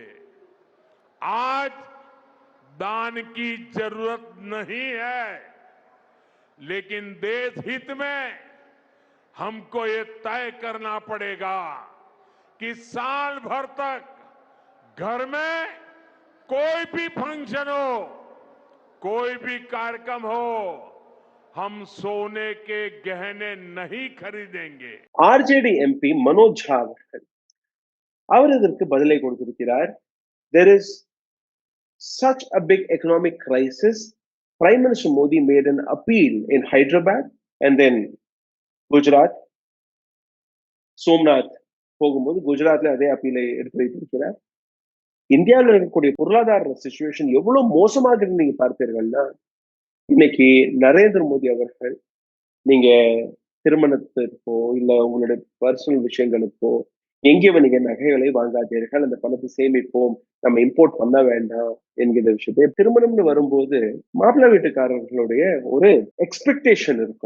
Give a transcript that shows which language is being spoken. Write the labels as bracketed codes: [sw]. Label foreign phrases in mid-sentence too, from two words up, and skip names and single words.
[hi] आज दान की जरूरत नहीं है, लेकिन देश हित में हमको ये तय करना पड़ेगा कि साल भर तक घर में कोई भी फंक्शन हो, कोई भी कार्यक्रम हो, हम सोने के गहने नहीं खरीदेंगे। [ta] ஆர்ஜேடி எம்பி மனோஜ் ஜா அவர் இதற்கு பதிலை கொடுத்திருக்கிறார். [en] There is such a big economic crisis. Prime Minister Modi made an appeal in Hyderabad and then Gujarat. [ta] சோம்நாத் போகும்போது குஜராத்ல அதே அப்பீலை எடுத்து வைத்திருக்கிறார். இந்தியாவில் இருக்கக்கூடிய பொருளாதார சிச்சுவேஷன் எவ்வளவு மோசமாக இருந்து நீங்க பார்த்தீர்கள்னா, இன்னைக்கு நரேந்திர மோடி அவர்கள் நீங்க திருமணத்திற்கோ இல்ல உங்களுடைய பர்சனல் விஷயங்களுக்கோ எங்கேயும் நீங்க நகைகளை வாங்காதீர்கள், அந்த பணத்தை சேமிப்போம், நம்ம இம்போர்ட் பண்ண வேண்டாம் என்கிற விஷயத்தை திருமணம்னு வரும்போது மாப்பிள்ளை வீட்டுக்காரர்களுடைய ஒரு எக்ஸ்பெக்டேஷன் இருக்கும்.